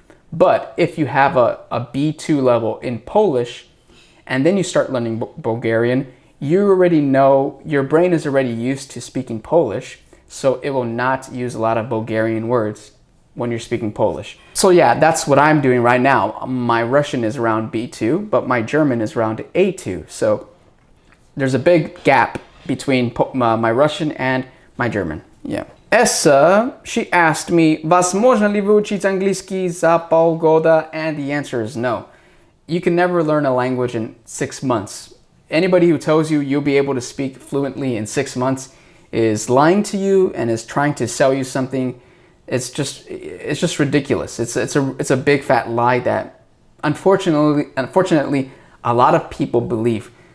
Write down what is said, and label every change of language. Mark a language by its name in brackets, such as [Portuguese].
[English] But if you have a B2 level in Polish, and then you start learning Bulgarian, you already know, your brain is already used to speaking Polish, so it will not use a lot of Bulgarian words when you're speaking Polish. So yeah, that's what I'm doing right now. My Russian is around B2, but my German is around A2. So there's a big gap between my Russian and my German. Yeah. [Russian] Essa, [English] she asked me, [Russian] возможно ли выучить английский за полгода? [English] And the answer is no. You can never learn a language in 6 months. Anybody who tells you you'll be able to speak fluently in 6 months is lying to you and is trying to sell you something. It's just ridiculous. It's a big fat lie that unfortunately a lot of people believe.